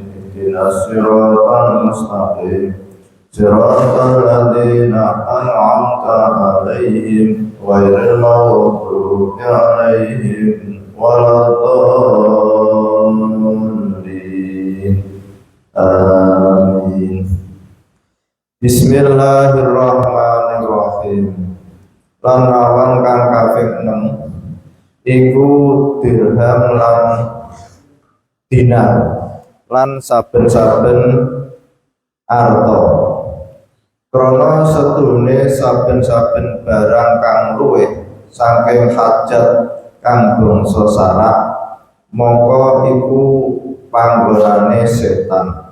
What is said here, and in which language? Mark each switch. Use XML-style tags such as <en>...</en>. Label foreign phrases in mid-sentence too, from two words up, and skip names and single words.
<ar>اهدنا الصراط المستقيم صراط الذين أنعمت عليهم غير المغضوب عليهم ولا الضالين. Amin. بسم الله الرحمن الرحيم.</ar> <jv>Lan rawang kang kaping 6 iku dirham lan dinar lan saben-saben arta. Krana sedune saben-saben barang kang luwih saking hajat kang bangsa sarak, mongko iku panggonane setan.</jv>